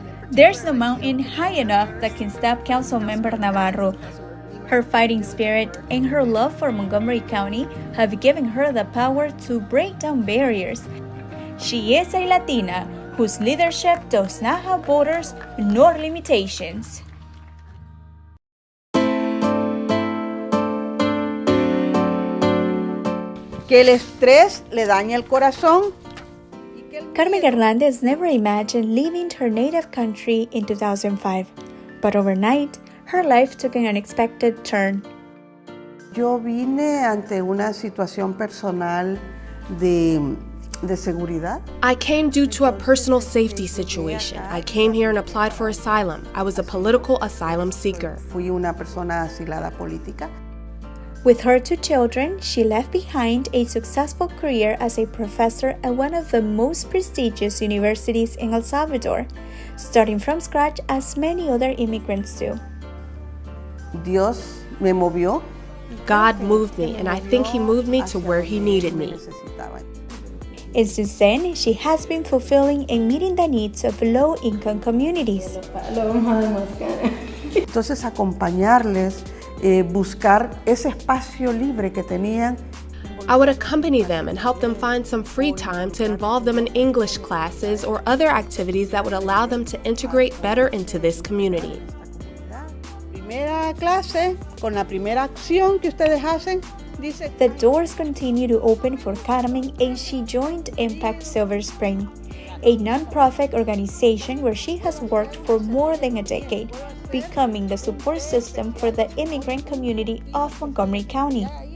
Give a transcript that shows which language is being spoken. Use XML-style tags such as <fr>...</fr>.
<en>There's no mountain high enough that can stop Councilmember Navarro. Her fighting spirit and her love for Montgomery County have given her the power to break down barriers. She is a Latina whose leadership does not have borders nor limitations.</en> <es>Que el estrés le daña el corazón.</es> <en>Carmen Hernandez never imagined leaving her native country in 2005, but overnight, her life took an unexpected turn.</en> <es>Yo vine ante una situación personal de seguridad.</es> <en>I came due to a personal safety situation. I came here and applied for asylum. I was a political asylum seeker.</en> <es>Fui una persona asilada política.</es> <en>With her 2 children, she left behind a successful career as a professor at one of the most prestigious universities in El Salvador, starting from scratch as many other immigrants do.</en> <es>Dios me movió.</es> <en>God moved me, and I think He moved me to where He needed me. And since then, she has been fulfilling and meeting the needs of low-income communities.</en> <es>Entonces acompañarles, buscar ese espacio libre que tenían.</es> <en>I would accompany them and help them find some free time to involve them in English classes or other activities that would allow them to integrate better into this community.</en> <es>Primera clase, con la primera acción que ustedes hacen, dice.</es> <en>The doors continue to open for Carmen and she joined Impact Silver Spring, a non-profit organization where she has worked for more than a decade, becoming the support system for the immigrant community of Montgomery County.</en>